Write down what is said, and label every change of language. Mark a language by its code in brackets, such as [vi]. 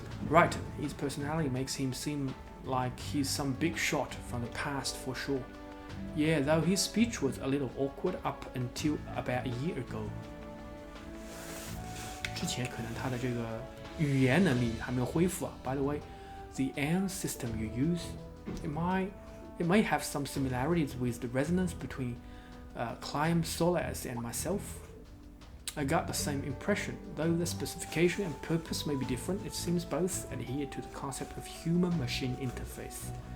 [en] Right, his personality makes him seem like he's some big shot from the past for sure. Yeah, though his speech was a little awkward up until about a year ago. [zh] 之前可能他的这个语言能力还没有恢复啊。 [en] By the way, the AN system you use, it may have some similarities with the resonance between Clime Solace and myself. I got the same impression, though the specification and purpose may be different. It seems both adhere to the concept of human-machine interface.